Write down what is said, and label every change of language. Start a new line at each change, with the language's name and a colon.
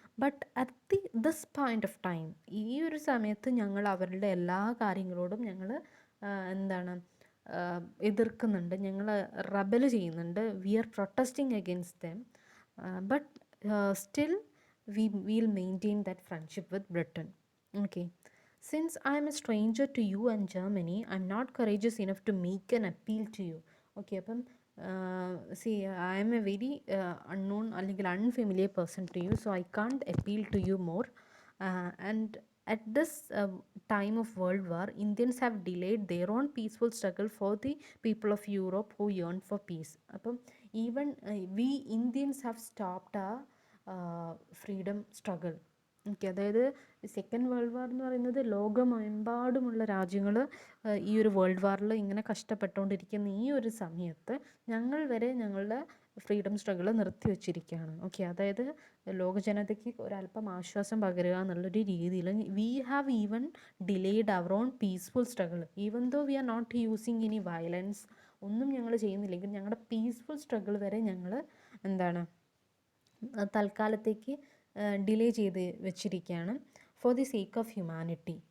English: but at this point of time,
Malayalam: ഈ ഒരു സമയത്ത് ഞങ്ങൾ അവരുടെ എല്ലാ കാര്യങ്ങളോടും ഞങ്ങൾ എന്താണ് എതിർക്കുന്നുണ്ട്, ഞങ്ങൾ റബൽ ചെയ്യുന്നുണ്ട്.
English: We are protesting against them, but still we will maintain that friendship with Britain. Okay, since I am a stranger to you and Germany, I am not courageous enough to make an appeal to you. Okay, അപ്പം see, I am a very unknown അല്ലെങ്കിൽ unfamiliar person to you, so I can't appeal to you more. And at this time of World War, Indians have delayed their own peaceful struggle for the people of Europe who yearn for peace. അപ്പം even we Indians have stopped our freedom struggle.
Malayalam: Okay, അതായത് second world war എന്ന് പറയുന്നത് ലോകമെമ്പാടുമുള്ള രാജ്യങ്ങൾ ഈ ഒരു world വാറിൽ ഇങ്ങനെ കഷ്ടപ്പെട്ടുകൊണ്ടിരിക്കുന്ന ഈ ഒരു സമയത്ത് ഞങ്ങൾ വരെ ഞങ്ങളുടെ ഫ്രീഡം സ്ട്രഗിൾ നിർത്തിവെച്ചിരിക്കുകയാണ്. ഓക്കെ, അതായത് ലോക ജനതയ്ക്ക് ഒരല്പം ആശ്വാസം പകരുക എന്നുള്ളൊരു രീതിയിൽ
English: we have even delayed our own peaceful struggle, even though we are not using any violence,
Malayalam: ഒന്നും ഞങ്ങൾ ചെയ്യുന്നില്ലെങ്കിൽ ഞങ്ങളുടെ പീസ്ഫുൾ സ്ട്രഗിൾ വരെ ഞങ്ങൾ എന്താണ് തൽക്കാലത്തേക്ക് ഡിലേ ചെയ്ത് വെച്ചിരിക്കുകയാണ്
English: For the sake of humanity.